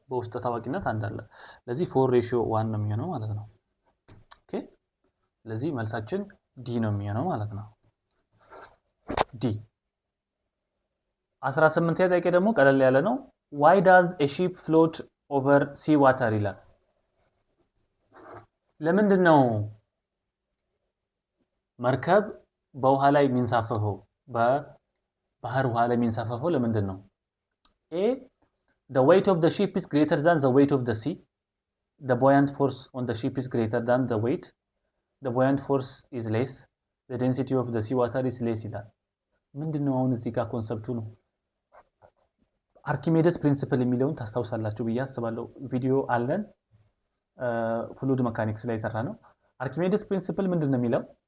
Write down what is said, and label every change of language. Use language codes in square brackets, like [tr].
[am] በውስጥ ተዋቂነት አንድ አለ። ስለዚህ 4:1 ነው የሚሆነው ማለት ነው። ኦኬ ስለዚህ መልሳችን ዲ ነው የሚሆነው ማለት ነው። ዲ 18 ጥያቄ ደግሞ ቀለል ያለ ነው። [en] why does a ship float over sea water [am] ይላል። ለምንድን ነው መርከብ በውሃ ላይ የሚንሳፈፈው? በባህር ውሃ ላይ የሚንሳፈፈው ለምንድን ነው? [en] A the weight of the ship is greater than the weight of the sea. The buoyant force on the ship is greater than the weight. The buoyant force is less. The density of the sea water is less [am] ይላል። ምንድነው አሁን እዚህ ጋር ኮንሰፕቱ ነው። አርኪሜደስ ፕሪንሲፕል የሚለውን ታስታውሳላችሁ ብዬ አስባለሁ። ቪዲዮ አለን ፍሉድ መካኒክስ ላይ የሰራ ነው። አርኪሜደስ ፕሪንሲፕል ምንድነው የሚለው?